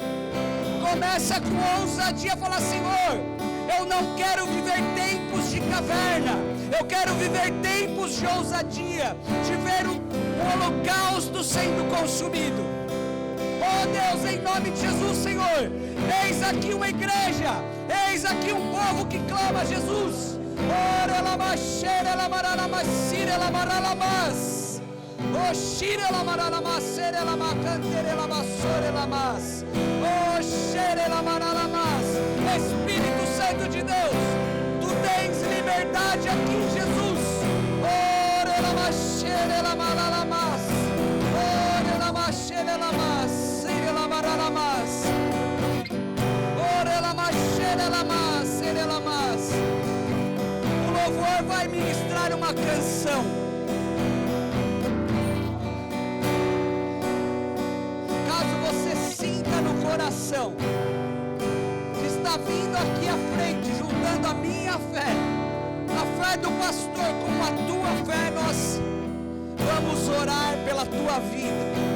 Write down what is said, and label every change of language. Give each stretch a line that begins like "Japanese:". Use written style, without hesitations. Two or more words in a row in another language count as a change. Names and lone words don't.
Portuguese: Começa com ousadia a falar: Senhor, eu não quero viver tempos de caverna, eu quero viver tempos de ousadia, de ver o holocausto sendo consumido. Oh Deus, em nome de Jesus, Senhor, eis aqui uma igreja, eis aqui um povo que clama: Jesus. Ora la machera la marala masire la marala mas. O shire la marala masere la macantere la masore la mas. O shere la marala mas. Espírito Santo de Deus, tu tens liberdade aqui, Jesus. Ora la machera la marala mas. Ora la machera la mas. Sire la marala mas. Ora la machera la mas. Sire la mas. O louvor vai ministrar uma canção. Caso você sinta no coração que está vindo aqui à frente, juntando a minha fé, a fé do pastor com a tua fé, nós vamos orar pela tua vida.